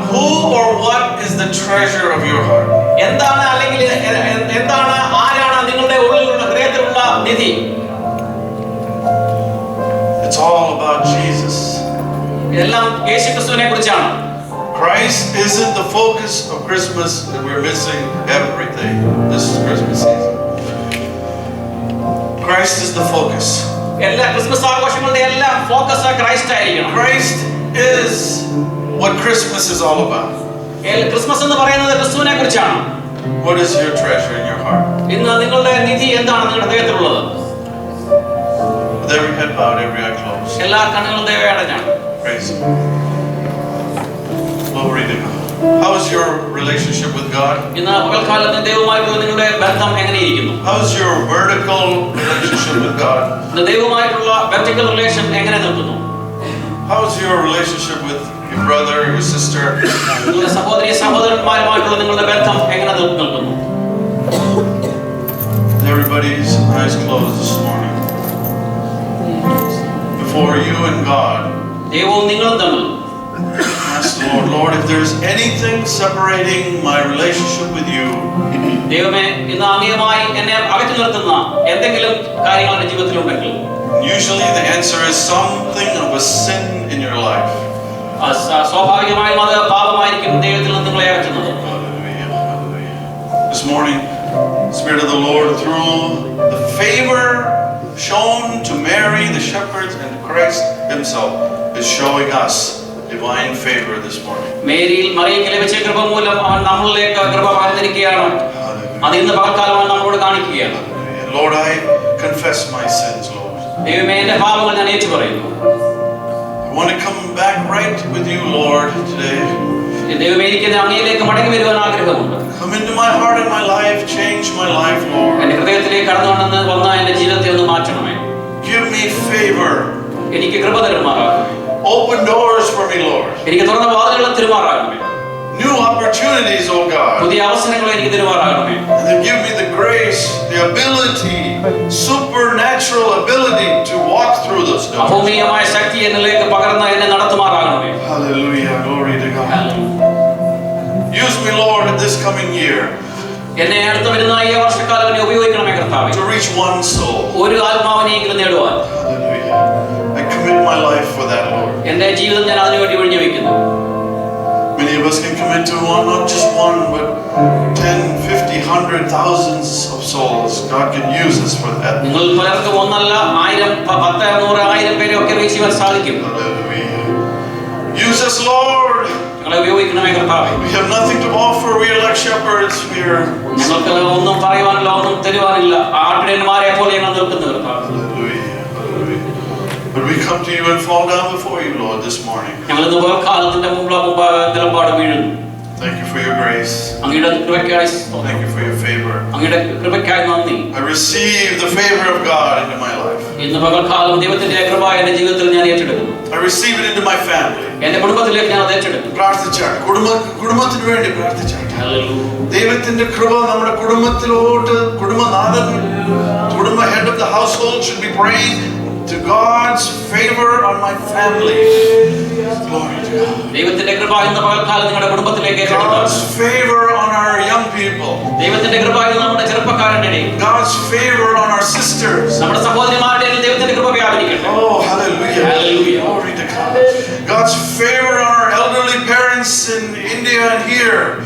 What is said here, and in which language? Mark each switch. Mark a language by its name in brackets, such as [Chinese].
[English] Who or what is the treasure of your heart? [Malayalam] എന്താണ്, അല്ലെങ്കിൽ എന്താണ്, ആരാണ് നിങ്ങളുടെ ഉള്ളിലുള്ള ഹൃദയത്തിലുള്ള നിധി? [English] It's all about Jesus. [Malayalam] എല്ലാം യേശുക്രിസ്തുവിനെ കുറിച്ചാണ്. [English] Christ isn't the focus of Christmas, and we're missing everything. This is Christmas season. Christ is the focus. [Malayalam] എല്ലാ ക്രിസ്മസ് ആഘോഷങ്ങളുടെ എല്ലാം ഫോക്കസ് ക്രൈസ്റ്റ് ആയിരിക്കണം. [English] Christ is what Christmas is all about. [Malayalam] Christmas എന്ന് പറയുന്നത് ക്രിസ്തുവിനെ കുറിച്ചാണ്. [English] What is your treasure in your heart? [Malayalam] ഇന്ന് നിങ്ങളുടെ നിധി എന്താണ് നിങ്ങളുടെ ഹൃദയത്തിലുള്ളത്? [English] With every head bowed, every eye closed. [Malayalam] എല്ലാ കണ്ണുകളും ദൈവമേ അടഞ്ഞാണ്. [English] Praise Him. Glory to God. How is your relationship with God? [Malayalam] ഇന്ന് പകൽക്കാലത്ത് ദൈവവുമായിട്ടുള്ള നിങ്ങളുടെ ബന്ധം എങ്ങനെയിരിക്കുന്നു? [English] How is your vertical relationship with God? [Malayalam] ഇന്ന് ദൈവവുമായിട്ടുള്ള വെർട്ടിക്കൽ റിലേഷൻ എങ്ങനെ നിൽക്കുന്നു? [English] How is your relationship with your brother, your sister? [Malayalam] നിങ്ങളുടെ സഹോദരന്മാരുമായിട്ടുള്ള നിങ്ങളുടെ ബന്ധം എങ്ങനെ നിൽക്കുന്നു? [English] Everybody's eyes closed this morning. Before you and God, [Malayalam] ദൈവവും നിങ്ങളും തമ്മിൽ [English] ask the Lord, if there's anything separating my relationship with you, [Malayalam] ദൈവമേ, ഇന്ന് അങ്ങയുമായി എന്നെ അകറ്റി നിർത്തുന്ന എന്തെങ്കിലും കാര്യങ്ങൾ എന്റെ ജീവിതത്തിലുണ്ടെങ്കിൽ, [English] usually the answer is something of a sin in your life. [Malayalam] സ്വാഭാവികമായും അത് പാപമായിരിക്കും ദൈവത്തിൽ നിന്ന് നിങ്ങളെ അകറ്റുന്നത്. [English] Hallelujah, hallelujah. This morning, Spirit of the Lord, through the favor shown to Mary, the shepherds, and Christ Himself, is showing us divine favor this morning. [Malayalam] മേരിയിൽ മറിയയ്ക്ക് ലഭിച്ച കൃപ മൂലം അവൻ നമ്മളിലേക്ക് കൃപ പകർന്നിരിക്കുകയാണ്. അത് ഇന്ന് പകൽക്കാലം നമ്മളോട് കാണിക്കുകയാണ്. [English] Lord, I confess my sins, Lord. [Malayalam] ദൈവമേ, എന്റെ പാപങ്ങൾ ഞാൻ ഏറ്റുപറയുന്നു. [English] I want to come back right with you, Lord, today. [Malayalam] ദൈവമേ, എനിക്ക് അങ്ങയിലേക്ക് മടങ്ങി വരുവാൻ ആഗ്രഹമുണ്ട്. [English] Come into my heart and my life, change my life, Lord. [Malayalam] എന്റെ ഹൃദയത്തിലേക്ക് കടന്നു വന്ന എന്റെ ജീവിതത്തെ ഒന്ന് മാറ്റണമേ. [English] Give me favor. [Malayalam] എനിക്ക് കൃപ തരുമാറാകണമേ. [English] Open doors for me, Lord. [Malayalam] എനിക്ക് തുറന്ന വാതിലുകൾ തരുമാറാകണമേ. [English] New opportunities, oh God. [Malayalam] പുതിയ അവസരങ്ങൾ എനിക്ക് തരുമാറാകണമേ. [English] And then give me the grace, the ability, supernatural ability to walk through those doors. [Malayalam] അഭൗമികമായ ശക്തി എന്നിലേക്ക് പകർന്ന് എന്നെ നടത്തുമാറാകണമേ. [English] Hallelujah, glory to God. Use me, Lord, in this coming year [Malayalam] എന്നെ അടുത്ത വരുന്ന ഈ വർഷക്കാലം എന്നെ ഉപയോഗിക്കണമേ കർത്താവേ. [English] to reach one soul. [Malayalam] ഒരു ആത്മാവിനെയെങ്കിലും നേടുവാൻ. [English] Hallelujah. I commit my life for that, Lord. [Malayalam] എന്റെ ജീവിതം ഞാൻ അതിനുവേണ്ടി ഒഴിഞ്ഞു വയ്ക്കുന്നു. [English] Many of us can commit to one, not just one, but 10, 50, 100, thousands of souls. God can use us for that. [Malayalam] നിങ്ങൾ പലർക്കും ഒന്നല്ല 1000, 10, 100, 1000 പേരെ ഒക്കെ റീച്ച് ചെയ്യാൻ സാധിക്കും. [English] Hallelujah. Use us, Lord. [Malayalam] നിങ്ങളെ ഉപയോഗിക്കണമേ കർത്താവേ. [English] We have nothing to offer. We are like shepherds. We are. [Malayalam] ഞങ്ങൾക്ക് ഒന്നും പറയുവാനില്ല, ഒന്നും തരുവാനില്ല. ആട്ടിടയന്മാരെ പോലെ ഞങ്ങൾ നിൽക്കുന്നു കർത്താവേ. [English] Hallelujah. Hallelujah. But we come to you and fall down before you, Lord, this morning. [Malayalam] ഞങ്ങൾ ഇന്ന് കാലത്തിന്റെ മുമ്പാട് വീഴുന്നു. [English] Thank you for your grace. [Malayalam] അങ്ങയുടെ കൃപയ്ക്കായി [English] Thank you for your favor. [Malayalam] അങ്ങയുടെ കൃപയ്ക്കായി നന്ദി. [English] I receive the favor of God into my life. [Malayalam] ഇന്ന് പകൽക്കാലം ദൈവത്തിന്റെ കൃപ എന്റെ ജീവിതത്തിൽ ഞാൻ ഏറ്റെടുക്കുന്നു. [English] I receive it into my family. [Malayalam] എന്റെ കുടുംബത്തിലേക്ക് ഞാൻ അത് ഏറ്റെടുക്കുന്നു. പ്രാർത്ഥിച്ചാട്ടെ. കുടുംബത്തിന് വേണ്ടി പ്രാർത്ഥിച്ചാട്ടെ. ഹല്ലേലൂയ. ദൈവത്തിന്റെ കൃപ നമ്മുടെ കുടുംബത്തിലോട്ട്, കുടുംബനാഥൻ, [English] head of the household should be praying to God's favor on my family. Glory to God. [Malayalam] ദൈവത്തിന്റെ കൃപ ഇന്ന് പകൽക്കാലം നിങ്ങളുടെ കുടുംബത്തിലേക്ക് ഏറ്റെടുക്കുക. [English] God's favor on our young people. [Malayalam] ദൈവത്തിന്റെ കൃപ ഇന്ന് നമ്മുടെ ചെറുപ്പക്കാരുടെ ഇടയിൽ. [English] God's favor on our sisters. [Malayalam] നമ്മുടെ സഹോദരിമാരുടെ ഇടയിൽ ദൈവത്തിന്റെ കൃപ വ്യാപരിക്കട്ടെ. [English] Oh, hallelujah. Hallelujah. Glory to God. God's favor on our elderly parents in India and here.